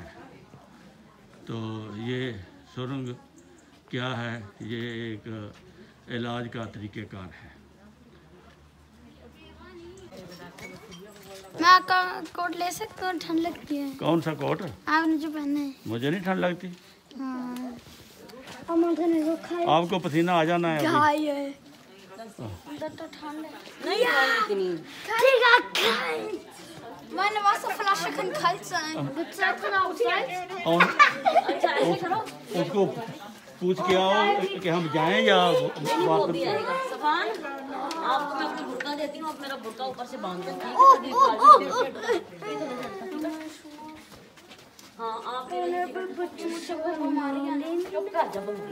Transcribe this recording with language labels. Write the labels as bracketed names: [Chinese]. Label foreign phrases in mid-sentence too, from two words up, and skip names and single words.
[Hindi] तो ये सुरंग क्या है, ये एक इलाज का तरीक़ेकार है। मैं आपका कोट ले सकता हूँ? ठंड लगती है। कौन सा कोट? आपने जो पहने है। मुझे नहीं ठंड लगती। हाँ। आपको पसीना आ जाना है अभी। अंदर तो ठंड है। नहीं [German] meine Wasserflasche kann kalt sein. [Hindi] उसको पूछ के आओ कि हम जाएं या वापस। सफान, आपको मैं अपनी बुर्का देती हूँ, आप मेरा बुर्का ऊपर से बांध दो, ठीक है? हाँ, आप चुप कर जा,